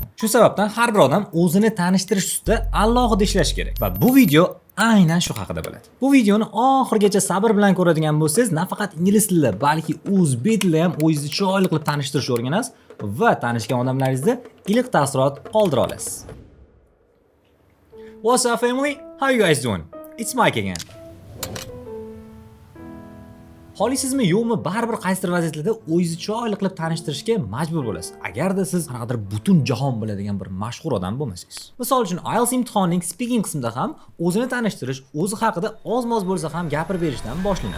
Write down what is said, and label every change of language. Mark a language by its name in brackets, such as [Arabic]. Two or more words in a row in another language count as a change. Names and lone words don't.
[Uzbek] Shu sababdan har bir odam o'zini tanishtirish ustida alohida ishlash kerak va bu video aynan shu haqida bo'ladi. Bu videoni oxirigacha sabr bilan ko'radigan bo'lsangiz, nafaqat ingliz tilida, balki o'zbek tilida ham o'zingizni chiroyli qilib tanishtirishni o'rganasiz va tanishgan odamlaringizda iliq taassurot qoldira olasiz. [English] What's up family? How you guys doing? It's Mike again. [Uzbek] Xohlaysizmi yo'qmi, baribir qaysidir vaziyatlarda o'zingizni chiroyli qilib tanishtirishga majbur bo'lasiz. Agarda siz qanaqadir butun jahon biladigan bir mashhur odam bo'lmasangiz. Misol uchun IELTS imtihonining speaking qismida ham o'zini tanishtirish, o'zi haqida oz-moz bo'lsa ham gapirib berishdan boshlanadi.